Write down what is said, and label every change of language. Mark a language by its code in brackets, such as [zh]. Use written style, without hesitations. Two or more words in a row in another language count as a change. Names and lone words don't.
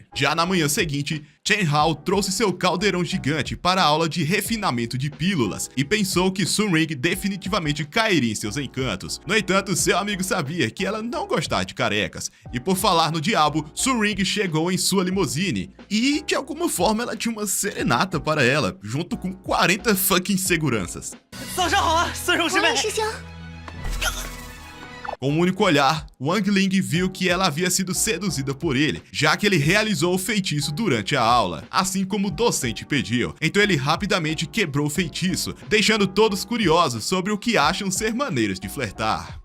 [pt] Já na manhã seguinte, Chen Hao trouxe seu caldeirão gigante para a aula de refinamento de pílulas e pensou que Su Ring definitivamente cairia em seus encantos. No entanto, seu amigo sabia que ela não gostava de carecas, e por falar no diabo, Su Ring chegou em sua limusine e, de alguma forma, ela tinha uma serenata para ela, junto com 40 fucking seguranças. [zh] 早上好啊，孙荣师妹王。师兄， [pt] Com um único olhar, Wang Ling viu que ela havia sido seduzida por ele, já que ele realizou o feitiço durante a aula, assim como o docente pediu. Então ele rapidamente quebrou o feitiço, deixando todos curiosos sobre o que acham ser maneiras de flertar.